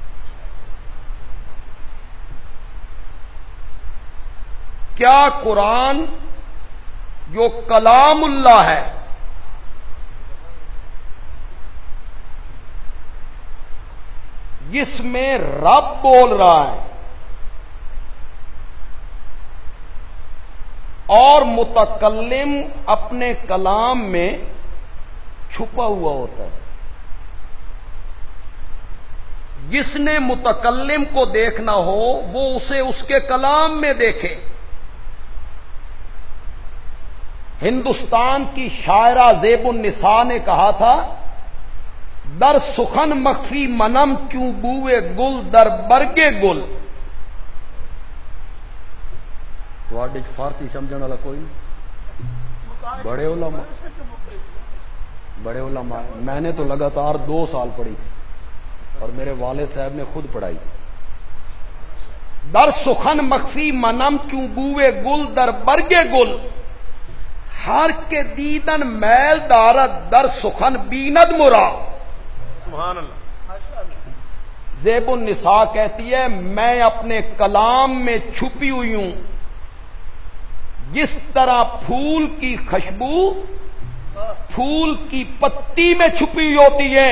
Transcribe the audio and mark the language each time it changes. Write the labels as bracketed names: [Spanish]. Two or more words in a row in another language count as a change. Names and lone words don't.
[Urdu] کیا قرآن جو کلام اللہ ہے جس میں رب بول رہا ہے اور متکلم اپنے کلام میں چھپا ہوا ہوتا ہے. جس نے متکلم کو دیکھنا ہو وہ اسے اس کے کلام میں دیکھے. ہندوستان کی شاعرہ زیب النساء نے کہا تھا، [Persian] در سخن مخفی منم کیوں بوئے گل در برگے گل. [Urdu] تو فارسی سمجھنے والا کوئی نہیں؟ بڑے علماء میں نے تو لگاتار 2 سال پڑھی تھی اور میرے والد صاحب نے خود پڑھائی. [Persian] در سخن مخفی منم کیوں بوئے گل در برگے گل، ہر کے دیدن میل دارد در سخن بیند مرا. [Arabic] سبحان اللہ. [Urdu] زیب النساء کہتی ہے میں اپنے کلام میں چھپی ہوئی ہوں، جس طرح پھول کی خوشبو پھول کی پتی میں چھپی ہوتی ہے.